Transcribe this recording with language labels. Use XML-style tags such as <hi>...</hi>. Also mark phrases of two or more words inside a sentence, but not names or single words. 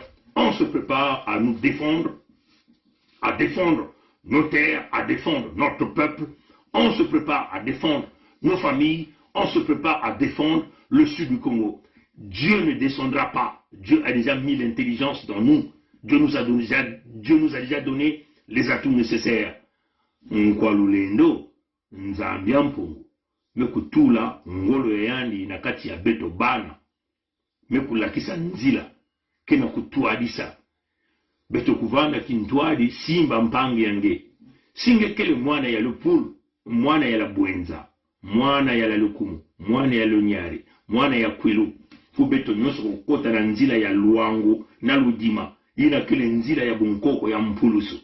<fr>On se prépare à nous défendre, à défendre nos terres, à défendre notre peuple. On se prépare à défendre nos familles, on se prépare à défendre le sud du Congo. Dieu ne descendra pas. Dieu a déjà mis l'intelligence dans nous. Dieu nous a déjà donné les atouts nécessaires.</fr> <ktu>Nkwalulendo, Nzambiampungu, Mekutula, Ngolo Yandi, Nakati ya Beto Bana, Mekulakisa Nzila, Kena kutuadisa, Beto Kuvanda Kintuadi, Simba Mpangi Yange, Singe kele mwana ya Lupulu, mwana ya la Buenza, mwana ya la Lukumu, mwana ya Lunyari, mwana ya Kwilu, Fubeto nyoso kukota na nzila ya Luangu, na Ludima, ina kele nzila ya Bunkoko ya Mpulusu.</ktu>